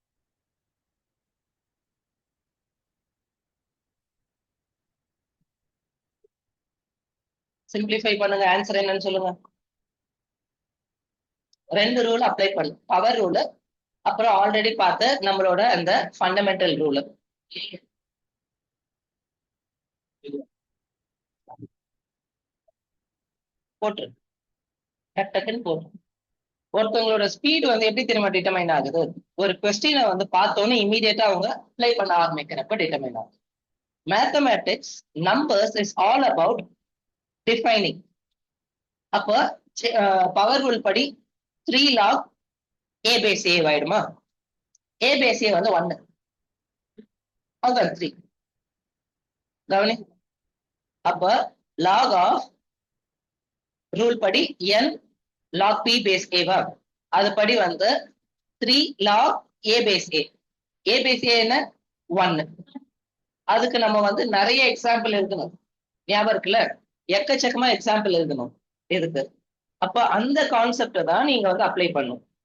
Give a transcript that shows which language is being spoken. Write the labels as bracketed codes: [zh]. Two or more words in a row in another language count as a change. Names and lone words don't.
[ta] சிம்பிளிஃபை பண்ணுங்க ஆன்சர் என்னன்னு சொல்லுங்க ரெண்டு [en] rule apply [ta] பண்ணு [en] power rule [ta] அப்புறம் ஆல்ரெடி பார்த்த நம்மளோட அந்த [en] fundamental rule [ta] போட்டு டக்குன்னு போட்டு ஒருத்தவங்களோட ஸ்பீடு வந்து எப்படி தெரியுமா டிட்டர்மைன் ஆகுது ஒரு கொஸ்டினை வந்து பார்த்தோன்னே இமீடியட்டா அவங்க அப்ளை பண்ண ஆரம்பிக்கிறப்ப டிட்டர்மைன் ஆகுது [en] mathematics numbers is all about defining [ta] அப்போ [en] power rule [ta] படி 3 [en] log a base a [ta] ஆயிடுமா [en] a base a [ta] வந்து 1 அதுதான் 3 கவனி அப்ப [en] log of rule [ta] படி [en] n log p base a [ta] வா அது படி வந்து 3 [en] log a base a a base a [ta] என்ன 1 அதுக்கு நம்ம வந்து நிறைய எக்ஸாம்பிள் எழுதணும் ஞாபகம் இருக்குல்ல எக்கச்சக்கமா எக்ஸாம்பிள் எழுதணும் இருக்கு அப்ப அந்த கான்செப்ட தான் நீங்க வந்து அப்ளை பண்ணும்